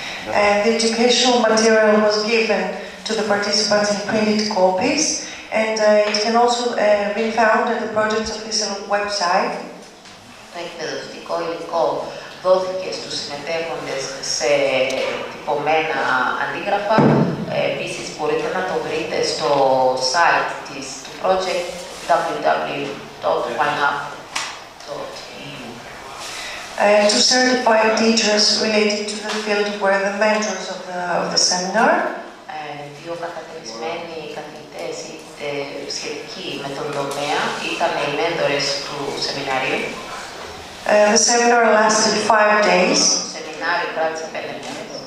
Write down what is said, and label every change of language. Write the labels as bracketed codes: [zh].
[en] The educational material was given to the participants in printed copies, and it can also be found at the project's official website. [el] Το εκπαιδευτικό υλικό δόθηκε στους συμμετέχοντες σε τυπωμένα αντίγραφα. Επίσης μπορείτε να το βρείτε στο site του project www.wineup.eu. [en] Two certified teachers related to the field were the mentors of the seminar. [el] Δύο κατακρισμένοι καθηγητές σχετικοί με τον τομέα ήταν οι μέντορες του σεμιναρίου. [en] The seminar lasted 5 days. [el] Το σεμινάριο κράτησε 5 μέρες.